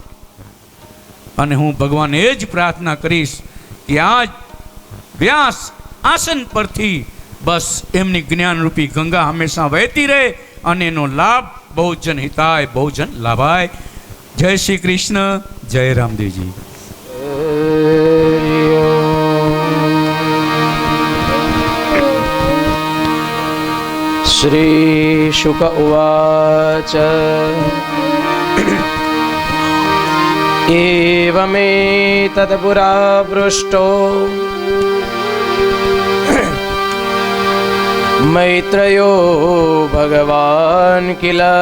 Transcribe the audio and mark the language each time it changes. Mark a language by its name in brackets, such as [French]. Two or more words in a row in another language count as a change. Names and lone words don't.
[Gujarati] અને હું ભગવાન એ જ પ્રાર્થના કરીશ કે આજ વ્યાસ આસન પરથી બસ એમની જ્ઞાનરૂપી ગંગા હંમેશા વહેતી રહે અને એનો લાભ [Sanskrit] बहुजन हिताय बहुजन लाभाय. [Gujarati] જય શ્રી કૃષ્ણ. જય રામદેવજી. [Sanskrit] श्री शुक उवाच एवमेतत्पुरा पृष्टो मैत्रेयो भगवान् किल